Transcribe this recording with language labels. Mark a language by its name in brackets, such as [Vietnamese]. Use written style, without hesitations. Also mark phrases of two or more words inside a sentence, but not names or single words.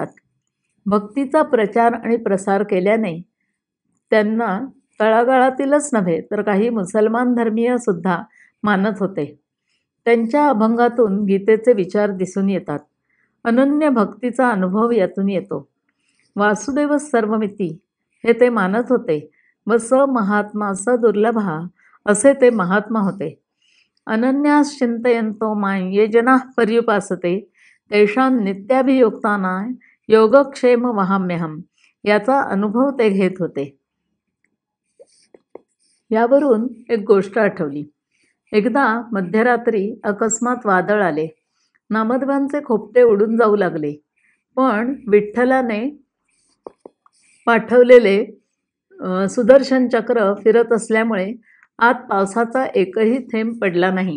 [Marathi] भक्तीचा प्रचार आणि प्रसार केल्याने त्यांना तळागाळातीलच नव्हे तर काही मुसलमान धर्मीयसुद्धा मानत होते. त्यांच्या अभंगातून गीतेचे विचार दिसून येतात. अनन्य भक्तीचा अनुभव यातून येतो. [Sanskrit] वासुदेव सर्वमिती [Marathi] हे ते मानत होते व [Sanskrit] स महात्मा स दुर्लभा [Marathi] असे ते महात्मा होते. [Sanskrit] अनन्यास चिंतयन्तो मां ये जनाः पर्युपासते तेषां नित्याभियुक्तानां योगक्षेम वहाम्यहम् [Marathi] याचा अनुभव ते घेत होते. यावरून एक गोष्ट आठवली. एकदा मध्यरात्री अकस्मात वादळ आले. नामदेवांचे खोपटे उडून जाऊ लागले. पण विठ्ठलाने पाठवलेले सुदर्शन चक्र फिरत असल्यामुळे आत पावसाचा एकही थेंब पडला नाही.